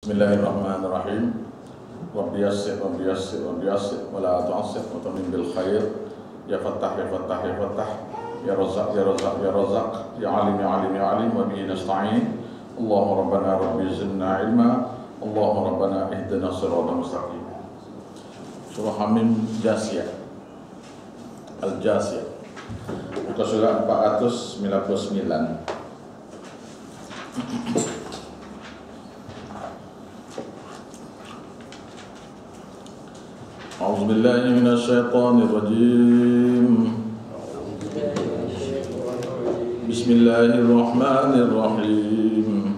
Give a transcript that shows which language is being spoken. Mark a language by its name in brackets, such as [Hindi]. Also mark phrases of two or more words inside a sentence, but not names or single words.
[Arabic] بسم الله الرحمن الرحيم. رب يسر رب يسر رب يسر, ولا تعسر وتمم بالخير. يا فتاح يا فتاح يا فتاح يا رزاق يا رزاق يا رزاق. يا عليم يا عليم يا عليم وبه نستعين. اللهم ربنا رب زدنا علما اللهم ربنا اهدنا صراطا مستقيما. [Malay] Surah Hamim Jasiyah. Al-Jasiyah. Muka surat 499. [Arabic] أعوذ بالله من الشيطان الرجيم. بسم الله الرحمن الرحيم.